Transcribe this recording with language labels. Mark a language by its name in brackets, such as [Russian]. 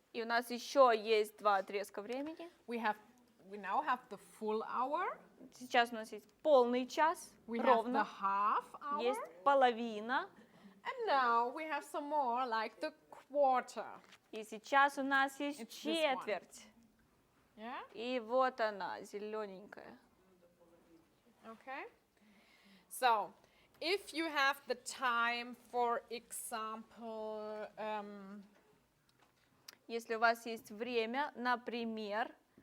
[Russian] И у нас еще есть 2 отрезка времени. [English] We now have the full hour. [Russian] Сейчас у нас есть полный час, [English] We have the [Russian] ровно. [English] half hour. [Russian] Есть половина. [English] And now we have some more like the quarter. [Russian] И сейчас у нас есть [English] It's this one. [Russian] четверть. [English] Yeah? [Russian] И вот она, зелененькая. [English] Okay. So, if you have the time, for example, [Russian] Если у вас есть время, например,